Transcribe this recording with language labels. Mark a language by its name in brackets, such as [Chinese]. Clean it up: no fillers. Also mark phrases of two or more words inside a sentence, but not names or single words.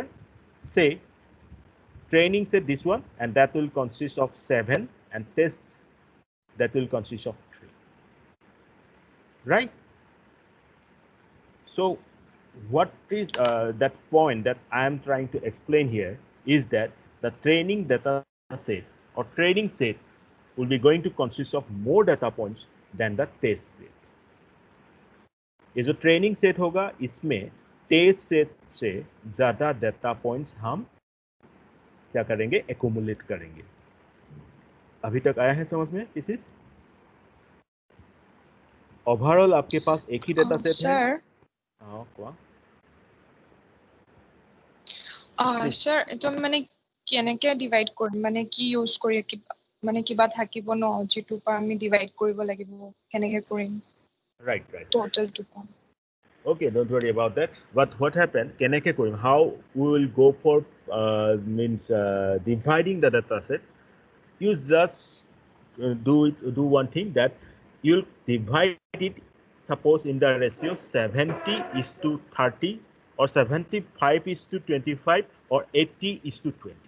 [English] Say training set this one, and that will consist of 7, and test that will consist of 3, right? So what is that point that I am trying to explain here is that the training data set or training set will be going to consist of more data points than the test set. [Hindi] ये जो [English] training set [Hindi] होगा इसमें [English] test set [Hindi] से ज्यादा [English] data points [Hindi] हम क्या करेंगे, एक्यूमुलेट करेंगे. अभी तक आया है समझ में? [English] This is overall [Hindi] आपके पास एक ही [English] data set [Hindi] है. हाँ क्या [Assamese] sir এটো মানে কেনেকে ডিভাইড কৰিম, মানে কি ইউজ কৰি মানে কিবা থাকিব ন যেটো পা আমি ডিভাইড কৰিব লাগিব, কেনেকে কৰিম? [English] right total to come. Okay, don't worry about that. But what happened, [Assamese] কেনেকে কৰিম, [English] how we will go for means dividing the data set. You just do one thing, that you'll divide it, suppose in the ratio 70:30 or 75:25 or 80:20.